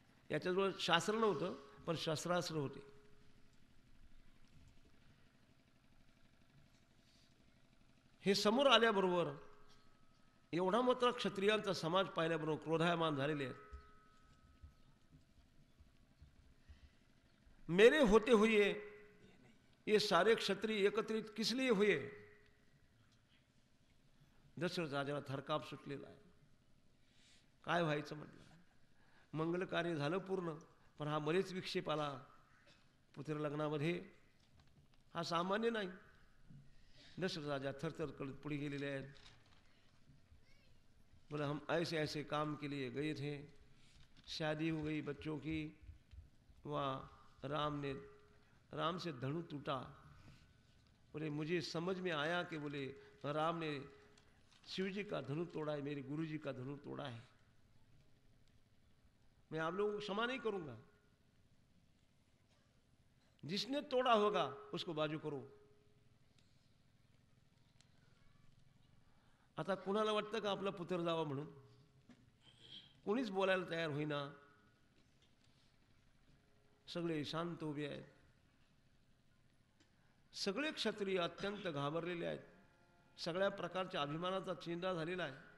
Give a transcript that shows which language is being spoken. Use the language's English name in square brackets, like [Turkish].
[Marathi] याच्याजवळ शास्त्र नव्हतं पण शस्त्रास्त्र होते. हे समोर आल्याबरोबर एवढा मात्र क्षत्रियांचा समाज पाहिल्याबरोबर क्रोधायमान झालेले आहेत. [Hindi] मेरे होते हुए ये सारे क्षत्रिय एकत्रित किस लिए हुए? [Marathi] दशरथ राजाला थरकाप सुटलेला आहे. काय व्हायचं म्हटलं. मंगल कार्य झालं पूर्ण, पण हा मरेच विक्षेप आला पुत्र लग्नामध्ये. हा सामान्य नाही. दशरथ राजा थरथर करत पुढे गेलेले आहेत. [Hindi] बोले हम ऐसे ऐसे काम के लिए गए थे, शादी हो गई बच्चों की. वहाँ राम से धनु टूटा. बोले मुझे समझ में आया कि बोले राम ने शिव जी का धनु तोड़ा है, मेरे गुरु जी का धनु तोड़ा है. मैं आप लोगों को क्षमा नहीं करूंगा. जिसने तोड़ा होगा उसको बाजू करो. [Marathi] आता कुणाला वाटतं का आपला पुत्र जावा म्हणून? कोणीच बोलायला तयार होईना. सगळे शांत उभे आहेत. सगळे क्षत्रिय अत्यंत घाबरलेले आहेत. सगळ्या प्रकारच्या अभिमानाचा चेंडा झालेला आहे.